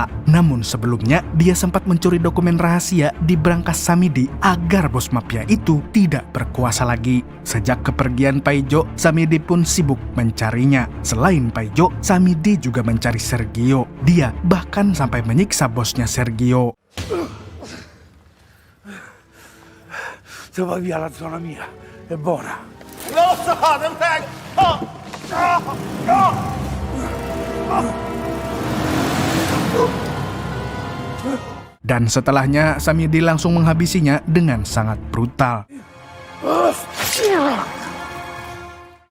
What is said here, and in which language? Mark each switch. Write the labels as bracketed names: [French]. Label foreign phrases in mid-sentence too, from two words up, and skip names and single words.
[Indonesian] Namun sebelumnya, dia sempat mencuri dokumen rahasia di brankas Samidi agar bos mafia itu tidak berkuasa lagi. Sejak kepergian Paijo, Samidi pun sibuk mencarinya. Selain Paijo, Samidi juga mencari Sergio. Dia bahkan sampai menyiksa bosnya Sergio. [Italian] Se vai via la zona mia, è buona. [Indonesian] Dan setelahnya, Samidi langsung menghabisinya dengan sangat brutal.